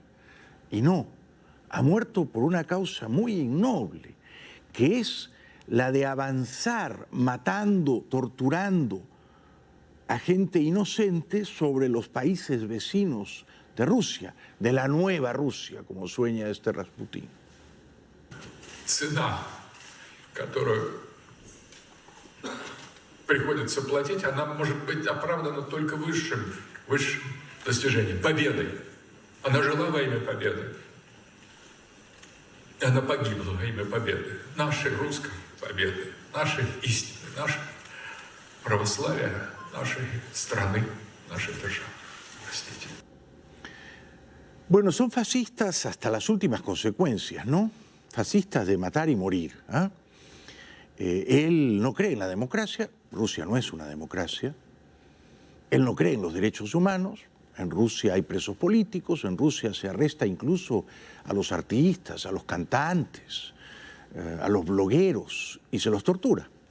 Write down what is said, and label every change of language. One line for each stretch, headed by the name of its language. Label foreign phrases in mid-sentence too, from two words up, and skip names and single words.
Spanish: Y no, ha muerto por una causa muy innoble, que es la de avanzar matando, torturando a gente inocente sobre los países vecinos de Rusia, de la nueva Rusia, como sueña este Rasputín.
Russian: Цена, которую приходится платить, она может быть оправдана только высшим достижением, победой. Она жила во имя победы. И она погибла во имя победы. Нашей русской победы, нашей истины, нашей православия, нашей страны, нашей державы. Простите.
Spanish: Bueno, son fascistas hasta las últimas consecuencias, ¿no? Fascistas de matar y morir. ¿Ah? Él no cree en la democracia, Rusia no es una democracia. Él no cree en los derechos humanos, en Rusia hay presos políticos, en Rusia se arresta incluso a los artistas, a los cantantes, a los blogueros y se los tortura.